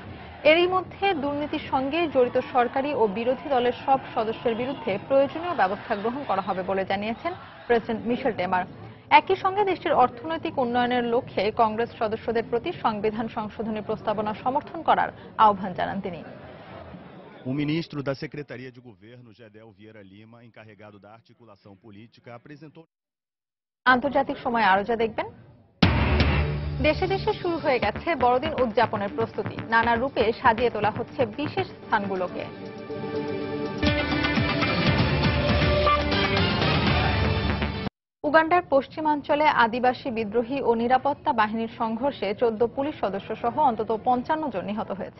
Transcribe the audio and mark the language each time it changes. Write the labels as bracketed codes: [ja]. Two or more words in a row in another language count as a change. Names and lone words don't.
[bn] এরই মধ্যে দুর্নীতির সঙ্গে জড়িত সরকারি ও বিরোধী দলের সব সদস্যের বিরুদ্ধে প্রয়োজনীয় ব্যবস্থা গ্রহণ করা হবে বলে জানিয়েছেন প্রেসিডেন্ট মিশেল টেমার। একই সঙ্গে দেশটির অর্থনৈতিক উন্নয়নের লক্ষ্যে কংগ্রেস সদস্যদের প্রতি সংবিধান সংশোধনী প্রস্তাবনা সমর্থন করার আহ্বান জানান তিনি। [pt] O ministro da Secretaria de Governo, Gedel Vieira Lima, encarregado da articulação política, apresentou. [bn] আন্তর্জাতিক সময় আরো যা দেখবেন। দেশে দেশে শুরু হয়ে গেছে বড়দিন উদযাপনের প্রস্তুতি। নানা রূপে সাজিয়ে তোলা হচ্ছে বিশেষ স্থানগুলোকে। উগান্ডার পশ্চিমাঞ্চলে আদিবাসী বিদ্রোহী ও নিরাপত্তা বাহিনীর সংঘর্ষে 14 পুলিশ সদস্য সহ অন্তত 55 জন নিহত হয়েছে।